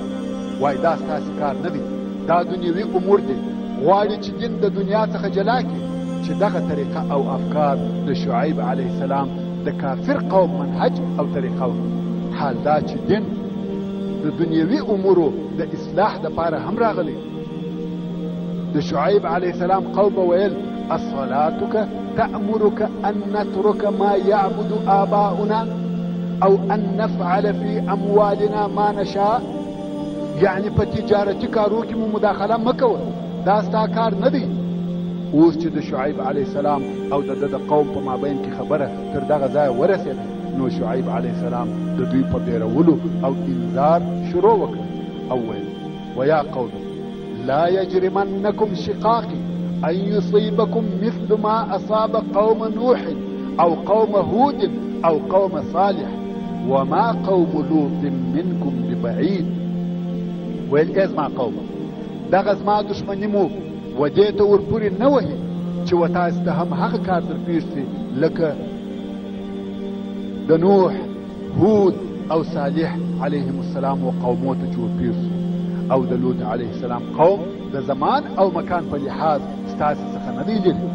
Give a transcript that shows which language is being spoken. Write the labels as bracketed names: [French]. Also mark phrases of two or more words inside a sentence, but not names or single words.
[Pashto] وایي دا ستاسې کار نه دی دا دنیوي امور دی غواړي چې دین د دنیا څخه جلا کړي چې دغه طریقه او افکار د شعیب [Arabic] علیه السلام [Pashto] د کافر قوم منهج او طریقه و. حال دا چې دین د دنیوي امورو د اصلاح دپاره هم راغلی. د شعیب علیه السلام قوم ویل [Arabic] اصلاتك تأمرك ان نترك ما يعبد آباؤنا او ان نفعل في اموالنا ما نشاء. [Pashto] یعنی په تجارتي کارو کې مو مداخله مکوه دا ستا کار نه دی. اوس چې د شعیب [Arabic] علیه السلام [Pashto] او د د قوم په مابین کې خبره تر دغه ځایه ورسېده نو شعیب [Arabic] علیه السلام [Pashto] د دوی په بیرولو او انذار شروع وکړ او ویل [Arabic] ویا قوم لا يجرمنكم شقاقي ان يصيبكم مثل ما اصاب قوم نوح او قوم هود او قوم صالح وما قوم لوط منكم ببعيد. [Pashto] ویل ای زما قوم دغه زما دشمني مو و دې ته ورپورې نه وهي چې و تاسو ته هم هغه کار در پېښ سي لکه د نوح هود او صالح [Arabic] علیهم السلام [Pashto] و قومو ته چې ورپېښ سو او د لوط [Arabic] علیه السلام [Pashto] قوم د زمان او مکان په لحاظ ستاسې څخه نه دی لري.